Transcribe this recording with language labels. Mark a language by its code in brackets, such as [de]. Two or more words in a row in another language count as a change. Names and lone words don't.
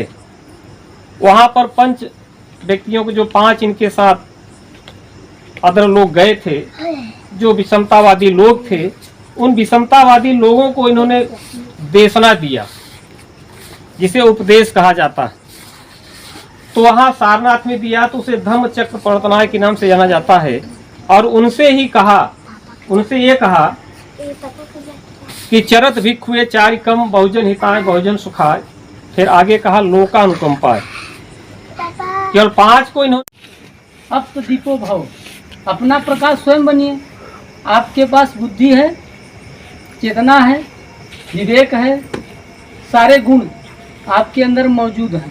[hi] वहाँ पर 5 व्यक्तियों को, जो 5 इनके साथ अदर लोग गए थे, जो विषमतावादी लोग थे, उन विषमतावादी लोगों को इन्होंने देशना दिया, जिसे उपदेश कहा जाता है। तो वहाँ सारनाथ में दिया, तो उसे धम्म चक्र प्रवर्तनाय के नाम से जाना जाता है। और उनसे ये कहा कि [pi] चरत भिक्षुए चारि कम बहुजन हिताय बहुजन सुखाय। [hi] फिर आगे कहा लोकानुकंपाय। केवल 5 को इन्होंने। अब तो [pi] दीपो भव, [hi] अपना प्रकाश स्वयं बनिए। आपके पास बुद्धि है, चेतना है, विवेक है, सारे गुण आपके अंदर मौजूद हैं।